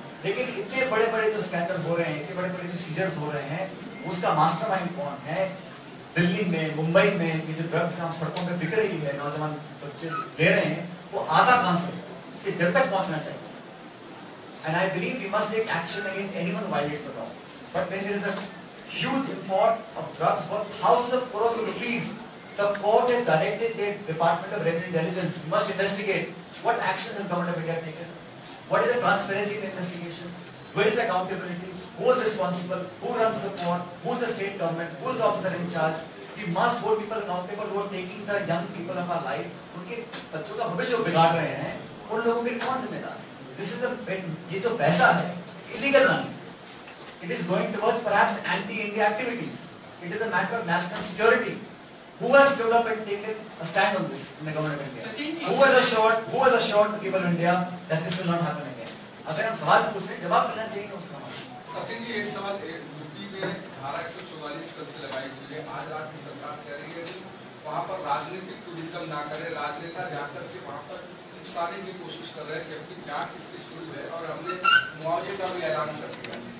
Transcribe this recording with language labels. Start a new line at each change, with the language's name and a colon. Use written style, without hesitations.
Hindi: लेकिन इतने बड़े बड़े जो स्कैंडल हो रहे हैं, इतने बड़े बड़े जो सीजर्स हो रहे हैं, उसका मास्टरमाइंड कौन है? दिल्ली में, मुंबई में ये जो ड्रग्स हम सड़कों पे बिक रही है, नौजवान बच्चे ले रहे हैं, वो आता कहां से? उसके जड़ तक पहुंचना चाहिए।
English: And I believe we must take action against anyone who violates the law. But there is a huge import of drugs worth thousands of crores of rupees. The court has directed the Department of Revenue Intelligence must investigate what actions has Government of India taken. What is the transparency in the investigations? Where is the accountability? Who is responsible? Who runs the court? Who is the state government? Who is the officer in charge? We must hold people accountable who are taking the young people of our life.
Hindi: उनके बच्चों का भविष्य बिगाड़ रहे हैं, उन लोगों के कौन जिम्मेदार?
English: This is the
Hindi: ये जो पैसा है,
English: illegal money. It is going towards perhaps anti-India activities. It is a matter of national security. Who has stood up and taken a stand on this in the government of India? Who has assured the people of India that this will not happen again?
Hindi: अगर हम सवाल पूछे, जवाब मिलना चाहिए उसका। सचिन जी, एक सवाल, यूपी में धारा 144 कल से लगाई हुई है। आज राज्य सरकार कह रही है कि वहाँ पर राजनीतिक टूरिज्म ना करे, राजनेता जाकर के वहाँ पर नुकसाने की कोशिश कर रहे हैं, जबकि जांच इसकी शुरू है और हमने मुआवजे का भी ऐलान कर दिया।